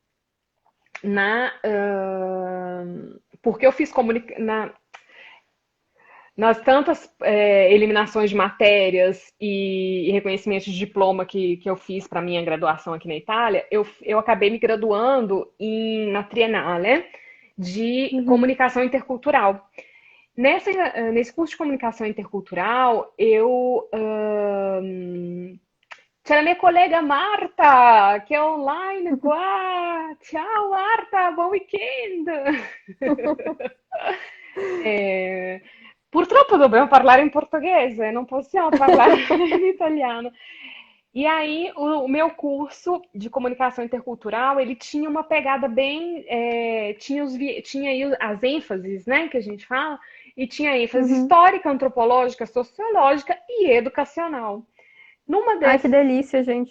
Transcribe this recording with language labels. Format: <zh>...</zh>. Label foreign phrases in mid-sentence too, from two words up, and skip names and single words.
<pt>Porque eu fiz nas tantas eliminações de matérias e reconhecimentos de diploma que eu fiz para minha graduação aqui na Itália, eu acabei me graduando na Triennale de Uhum. comunicação intercultural. Nesse curso de comunicação intercultural,</pt> <it>c'è la mia collega Marta che è online qua. Ciao Marta, buon weekend! Eh, Purtroppo dobbiamo parlare in portoghese, non possiamo parlare in italiano.</it> <pt>E aí, o meu curso de comunicação intercultural, ele tinha uma pegada bem, tinha aí as ênfases, né, que a gente fala, e tinha ênfase Uhum. histórica, antropológica, sociológica e educacional. Numa Ai, que dessas, delícia, gente.</pt>